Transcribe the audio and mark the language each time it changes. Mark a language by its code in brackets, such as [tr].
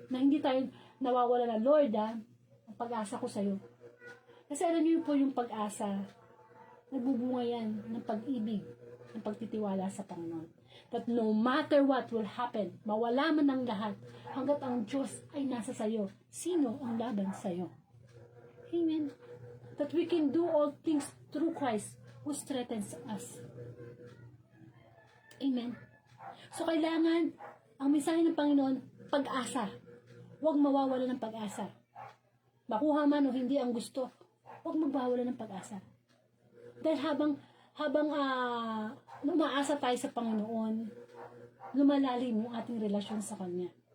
[tl] Na hindi tayo nawawala na, Lord, ang pag-asa ko sa'yo. Kasi alam niyo po yung pag-asa, nagbubunga yan ng pag-ibig, ng pagtitiwala sa Panginoon. [en] That no matter what will happen, [tl] mawala man ang lahat, hanggat ang Diyos ay nasa sayo, sino ang laban sayo? Amen. [en] That we can do all things through Christ who strengthens us. Amen. [tl] So kailangan, ang mensahe ng Panginoon, pag-asa. Huwag mawawala ng pag-asa. Makuha man o hindi ang gusto, huwag magwawala ng pag-asa. Dahil habang umaasa tayo sa Panginoon, lumalalim yung ating relasyon sa Kanya.